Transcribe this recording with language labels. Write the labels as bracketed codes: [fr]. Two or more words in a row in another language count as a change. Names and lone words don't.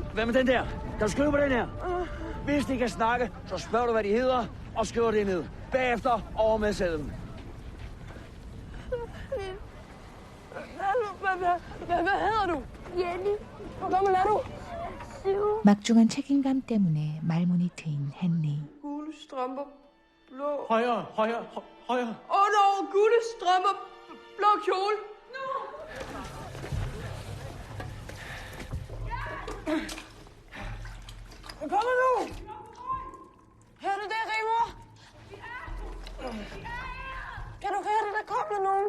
[da] Hvad med den der? Kan du skrive på den her? Hvis de kan snakke, så spørger du, hvad de hedder, og skriver det ned. Bagefter over med sedlen. Hvad hedder du? Jenny, Hvor gammel er du? 7. [ko] 막중한 책임감 때문에 말문이 트인 헨리. [da] Gule strømper, blå... Højere. Under gule strømper, blå kjole. Kom nu! Hør du det, Rigmor? Kan du høre det? Der kommer nogen.